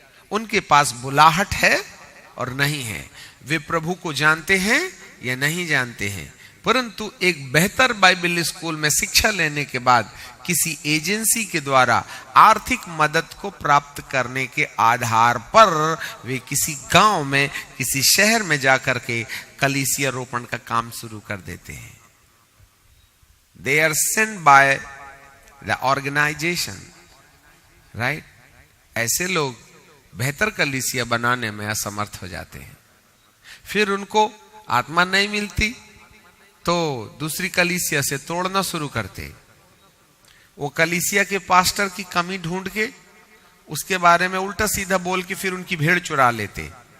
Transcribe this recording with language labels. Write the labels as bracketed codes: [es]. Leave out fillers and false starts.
[hi] उनके पास बुलाहट है और नहीं है, वे प्रभु को जानते हैं या नहीं जानते हैं, परंतु एक बेहतर बाइबल स्कूल में शिक्षा लेने के बाद किसी एजेंसी के द्वारा आर्थिक मदद को प्राप्त करने के आधार पर वे किसी गांव में, किसी शहर में जाकर के कलीसिया रोपण का काम शुरू कर देते हैं। [en] They are sent by the organization, right? [hi] ऐसे लोग बेहतर कलीसिया बनाने में असमर्थ हो जाते हैं। फिर उनको आत्मा नहीं मिलती तो दूसरी कलीसिया से तोड़ना शुरू करते। वो कलीसिया के पास्टर की कमी ढूंढ के उसके बारे में उल्टा सीधा बोल के फिर उनकी भेड़ चुरा लेते।